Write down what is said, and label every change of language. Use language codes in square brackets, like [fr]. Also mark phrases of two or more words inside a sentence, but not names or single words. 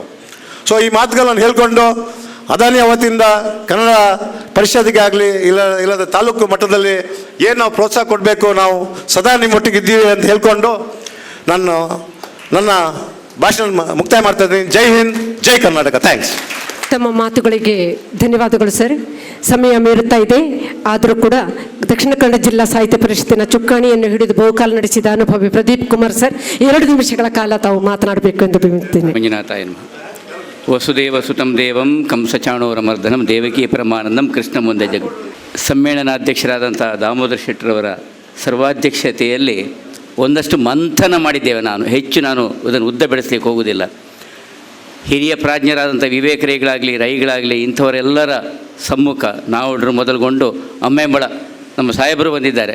[kn] ಸೊ ಈ ಮಾತುಗಳನ್ನು ಹೇಳ್ಕೊಂಡು ಅದಾನಿ ಅವತ್ತಿಂದ ಕನ್ನಡ ಪರಿಷತ್ತಿಗೆ ಆಗಲಿ ಇಲ್ಲದ ತಾಲೂಕು ಮಟ್ಟದಲ್ಲಿ ಏನು ನಾವು ಪ್ರೋತ್ಸಾಹ ಕೊಡಬೇಕು, ನಾವು ಸದಾ ನಿಮ್ಮೊಟ್ಟಿಗಿದ್ದೀವಿ ಅಂತ ಹೇಳ್ಕೊಂಡು ನನ್ನ ಭಾಷಣ ಮುಕ್ತಾಯ ಮಾಡ್ತಾ ಇದ್ದೀನಿ. ಜೈ ಹಿಂದ್, ಜೈ ಕರ್ನಾಟಕ. ಥ್ಯಾಂಕ್ಸ್. ತಮ್ಮ ಮಾತುಗಳಿಗೆ ಧನ್ಯವಾದಗಳು ಸರ್. ಸಮಯ ಮೀರುತ್ತಾ ಇದೆ, ಆದರೂ ಕೂಡ ದಕ್ಷಿಣ ಕನ್ನಡ ಜಿಲ್ಲಾ ಸಾಹಿತ್ಯ ಪರಿಷತ್ತಿನ ಚುಕ್ಕಾಣಿಯನ್ನು ಹಿಡಿದು ಬಹುಕಾಲ ನಡೆಸಿದ ಅನುಭವಿ ಪ್ರದೀಪ್ ಕುಮಾರ್ ಸರ್ 2 ನಿಮಿಷಗಳ ಕಾಲ ತಾವು ಮಾತನಾಡಬೇಕು ಎಂದು ವಿನಂತಿಸುತ್ತೇನೆ. [sa] ಮಂಜುನಾಥಾಯ ನಮಃ. ವಸುದೇವ ಸುತಂ ದೇವಂ ಕಂಸಚಾಣೂರಮರ್ದನಂ ದೇವಕೀ ಪರಮಾನಂದಂ ಕೃಷ್ಣ ಮುಂದೆ ಜಗು. [kn] ಸಮ್ಮೇಳನಾಧ್ಯಕ್ಷರಾದಂಥ ದಾಮೋದರ ಶೆಟ್ಟರವರ ಸರ್ವಾಧ್ಯಕ್ಷತೆಯಲ್ಲಿ ಒಂದಷ್ಟು ಮಂಥನ ಮಾಡಿದ್ದೇವೆ. ಹೆಚ್ಚು ನಾನು ಅದನ್ನು ಉದ್ದ ಬೆಳೆಸಲಿಕ್ಕೆ ಹೋಗುವುದಿಲ್ಲ. ಹಿರಿಯ ಪ್ರಾಜ್ಞರಾದಂಥ ವಿವೇಕರಿಗಳಾಗಲಿ, ರೈಗಳಾಗಲಿ, ಇಂಥವರೆಲ್ಲರ ಸಮ್ಮುಖ ನಾವು ಮೊದಲುಗೊಂಡು ಅಮ್ಮೆಂಬಳ ನಮ್ಮ ಸಾಹೇಬರು ಬಂದಿದ್ದಾರೆ.